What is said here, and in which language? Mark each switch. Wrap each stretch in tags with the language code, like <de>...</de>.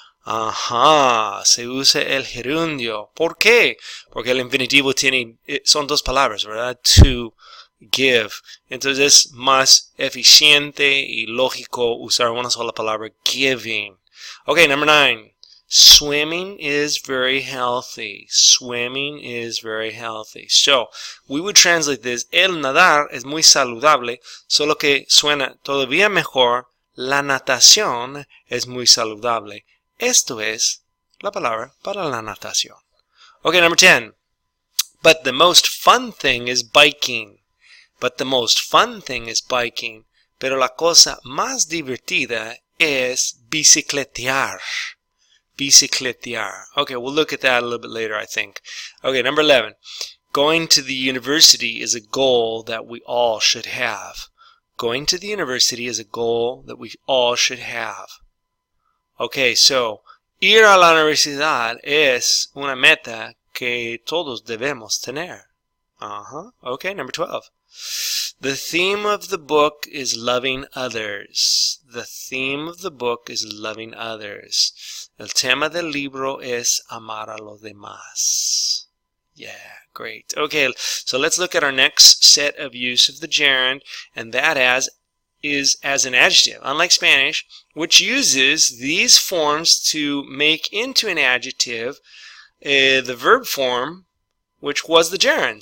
<es>Ajá, se usa el gerundio. ¿Por qué? Porque el infinitivo son dos palabras, ¿verdad?</es> <en>To give.</en> <es>Entonces es más eficiente y lógico usar una sola palabra, giving.</es> <en>Okay, number 9. Swimming is very healthy. Swimming is very healthy. So, we would translate this.</en> <es>El nadar es muy saludable, solo que suena todavía mejor. La natación es muy saludable. Esto es la palabra para la natación.</es> <en>Okay, number 10. But the most fun thing is biking. But the most fun thing is biking.</en> <es>Pero la cosa más divertida es bicicletear. Bicicletear.</es> <en>Okay, we'll look at that a little bit later, I think. Okay, number 11. Going to the university is a goal that we all should have. Going to the university is a goal that we all should have.</en> <es>Okay, so, ir a la universidad es una meta que todos debemos tener.</es> <en>Okay, number 12. The theme of the book is loving others. The theme of the book is loving others.</en> <es>El tema del libro es amar a los demás.</es> <en>Yeah, great. Okay, so let's look at our next set of use of the gerund, and that is as an adjective, unlike Spanish, which uses these forms to make into an adjective the verb form, which was the gerund.</en>